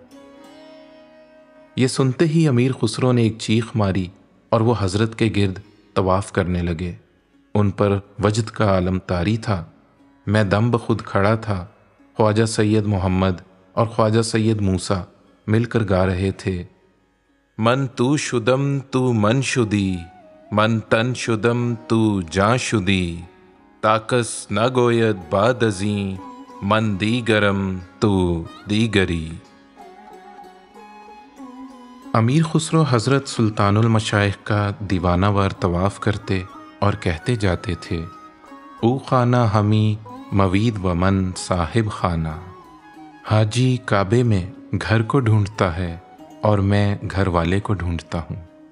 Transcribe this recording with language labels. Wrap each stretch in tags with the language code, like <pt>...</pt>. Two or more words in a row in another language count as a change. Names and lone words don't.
<ur>یہ سنتے ہی امیر خسرو نے ایک چیخ ماری اور وہ حضرت کے گرد طواف کرنے لگے۔ ان پر وجد کا عالم طاری تھا۔ میں دم بخود کھڑا تھا۔ خواجہ سید محمد اور خواجہ سید موسیٰ مل کر گا رہے تھے</ur> <fa>من تو شدم تو من شدی من تن شدم تو جاں شدی، تاکس نہ گوید باد ازیں من دیگرم تو دیگری۔</fa> <ur>امیر خسرو حضرت سلطان المشائخ کا دیوانہ وار طواف کرتے اور کہتے جاتے تھے</ur> <fa>او خانہ ہمی موید و من صاحب خانہ۔</fa> <ur>حاجی کعبے میں گھر کو ڈھونڈتا ہے اور میں گھر والے کو ڈھونڈتا ہوں۔</ur>